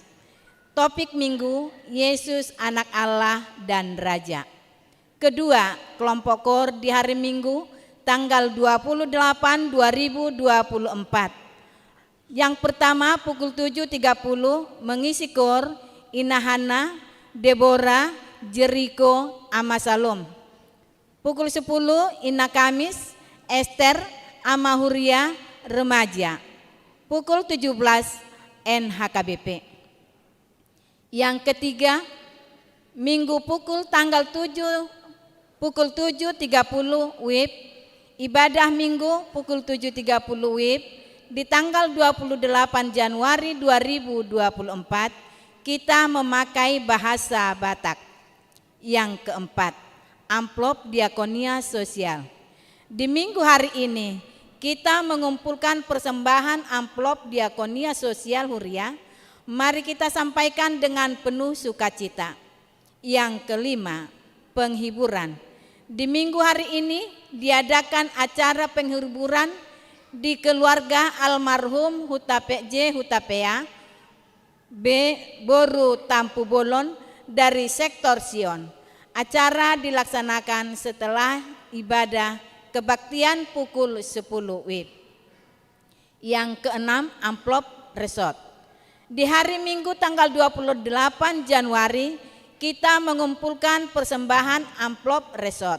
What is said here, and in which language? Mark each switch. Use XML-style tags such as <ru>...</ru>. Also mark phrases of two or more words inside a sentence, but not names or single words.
<id>Topik Minggu, Yesus anak Allah dan Raja. Kedua, kelompok kor di hari Minggu tanggal 28 2024. Yang pertama pukul 7.30 mengisi kor Inahana, Deborah, Jericho, Amasalom. Pukul 10 Ina Kamis, Esther, Amahuria, Remaja. Pukul 17 NHKBP. Yang ketiga, Minggu pukul 7.30 WIB, ibadah Minggu pukul 7.30 WIB di tanggal 28 Januari 2024 kita memakai bahasa Batak. Yang keempat, amplop diakonia sosial. Di minggu hari ini kita mengumpulkan persembahan amplop diakonia sosial Huria. Mari kita sampaikan dengan penuh sukacita. Yang kelima, penghiburan. Di minggu hari ini diadakan acara penghiburan di keluarga almarhum Hutape J. Hutapea B. Boru Tampu Bolon dari sektor Sion. Acara dilaksanakan setelah ibadah kebaktian pukul 10 WIB. Yang keenam, amplop resort. Di hari Minggu tanggal 28 Januari kita mengumpulkan persembahan amplop resort.</id>